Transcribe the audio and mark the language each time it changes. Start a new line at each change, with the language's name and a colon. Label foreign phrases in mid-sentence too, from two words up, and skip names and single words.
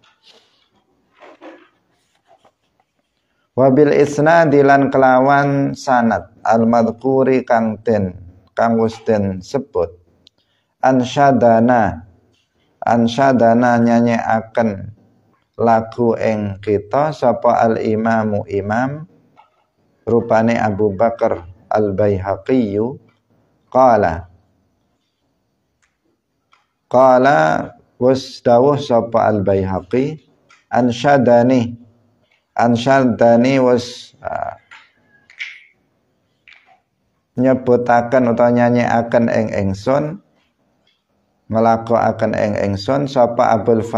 Arabic: وبالإسناد
Javanese: lan kelawan sanad al-madhkuri kang wis den sebut ansyadana nyanyekaken lagu ing kita sapa al-imamu imam rupane Abu Bakar al-Baihaqi qala was dawuh sapa al-Baihaqi ansyadani was nyebutaken utawa nyanyekaken ing ingsun nglakokaken ing ingsun sapa Abul